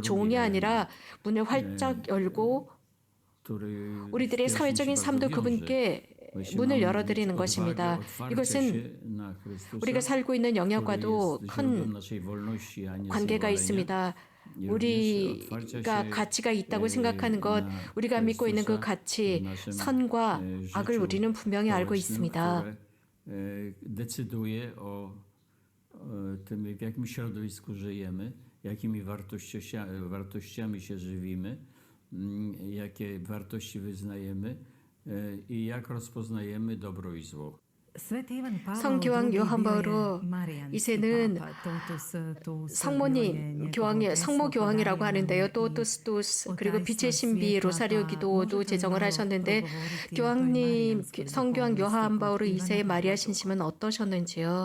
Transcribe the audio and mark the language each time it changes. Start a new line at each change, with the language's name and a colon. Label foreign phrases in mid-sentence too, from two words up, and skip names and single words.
Korean: 종이 아니라 문을 활짝 열고 우리들의 사회적인 삶도 그분께 문을 열어드리는 것입니다. 이것은 우리가 살고 있는 영역과도 큰 관계가 있습니다. 우리가 가치가 있다고 생각하는 것, 우리가 믿고 있는 그 가치, 선과 악을 우리는 분명히 알고 있습니다.
Polish: decyduje o tym, w jakim środowisku żyjemy, jakimi wartościami się żywimy, jakie wartości wyznajemy i jak rozpoznajemy dobro i zło.
Korean: 성교황 요한 바오로 2세는 성모 교황이라고 하는데요. 토토스토스 그리고 빛의 신비 로사리오 기도도 제정을 하셨는데 성교황 요한 바오로 2세의 마리아 신심은 어떠셨는지요?